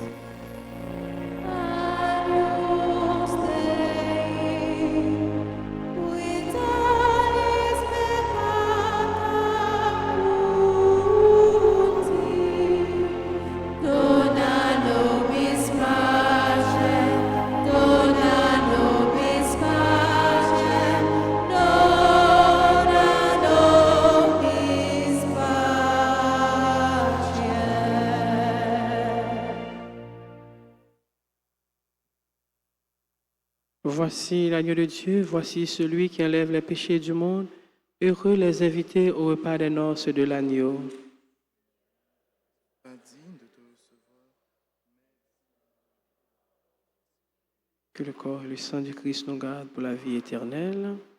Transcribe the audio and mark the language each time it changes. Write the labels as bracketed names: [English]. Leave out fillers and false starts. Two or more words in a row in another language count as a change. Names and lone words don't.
[Latin] Agnus Dei, vitalis peccata muti, dona nobis pacem, dona nobis pacem, dona nobis pacem. [French] Voici l'agneau de Dieu, voici celui qui enlève les péchés du monde. Heureux les invités au repas des noces de l'agneau. Pas digne de te recevoir. Que le corps et le sang du Christ nous gardent pour la vie éternelle.